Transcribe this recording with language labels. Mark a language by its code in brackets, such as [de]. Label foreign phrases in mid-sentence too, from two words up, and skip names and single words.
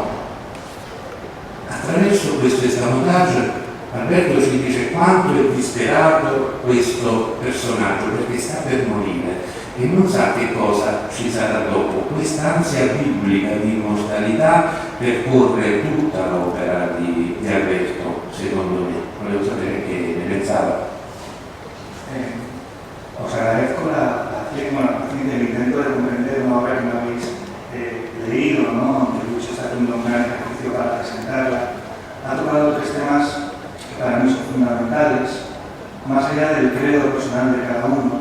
[it] Attraverso questo escamotage Alberto ci dice quanto è disperato questo personaggio, perché sta per morire e non sa che cosa ci sarà dopo. Quest'ansia biblica di immortalità percorre tutta l'opera di Alberto, secondo me. Volevo sapere che ne pensava. [es] Os agradezco el intento de comprender una obra que no habéis leído, ¿no? Que Lucho está haciendo un gran ejercicio para presentarla. Ha tocado tres temas que para mí son fundamentales, más allá del credo personal de cada uno.